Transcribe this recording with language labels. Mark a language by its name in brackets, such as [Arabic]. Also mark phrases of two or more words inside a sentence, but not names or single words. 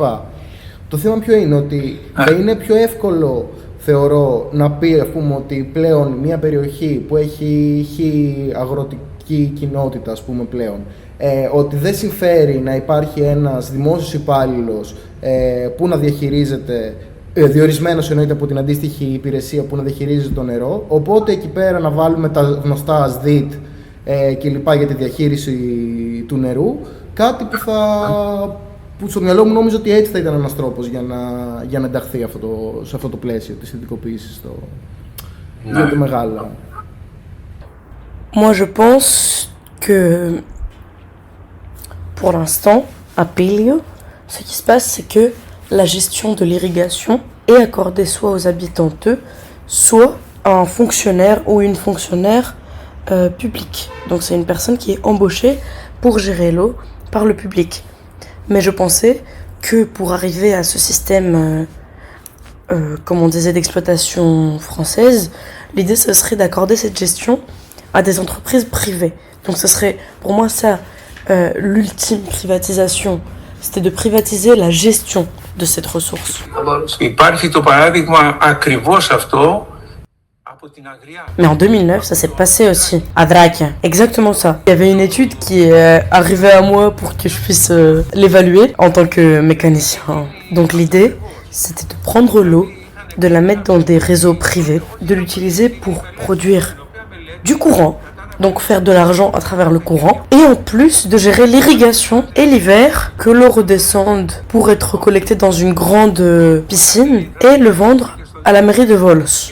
[Greek] Το θέμα ποιο είναι, ότι θα είναι πιο εύκολο, θεωρώ, να πει, ας πούμε, ότι πλέον μια περιοχή που έχει αγροτική κοινότητα, ας πούμε, πλέον, ότι δεν συμφέρει να υπάρχει ένας δημόσιος υπάλληλος που να διαχειρίζεται, διορισμένος εννοείται από την αντίστοιχη υπηρεσία που να διαχειρίζεται το νερό, οπότε εκεί πέρα να βάλουμε τα γνωστά ΑΣΔΙΤ και λοιπά για τη διαχείριση του νερού, κάτι που στο μυαλό μου νόμιζα ότι έτσι θα ήταν ένας τρόπος για να ενταχθεί σε αυτό το πλαίσιο της ιδιωτικοποίησης για το μεγάλο. [French] Moi je pense que pour l'instant, à Pélio, ce qui se passe, c'est que la gestion de l'irrigation est accordée soit aux habitants d'eux, soit à un fonctionnaire ou une fonctionnaire publique. Donc c'est une personne qui est embauchée pour gérer l'eau par le public. Mais je pensais que pour arriver à ce système comme on disait, d'exploitation française, l'idée ce serait d'accorder cette gestion à des entreprises privées. Donc ce serait pour moi ça l'ultime privatisation, c'était de privatiser la gestion de cette ressource. [Greek] Υπάρχει το παράδειγμα ακριβώς αυτό. [French] Mais en 2009, ça s'est passé aussi, à Drac. Exactement ça. Il y avait une étude qui est arrivée à moi pour que je puisse l'évaluer en tant que mécanicien. Donc l'idée, c'était de prendre l'eau, de la mettre dans des réseaux privés, de l'utiliser pour produire du courant, donc faire de l'argent à travers le courant, et en plus de gérer l'irrigation et l'hiver, que l'eau redescende pour être collectée dans une grande piscine et le vendre à la mairie de Volos.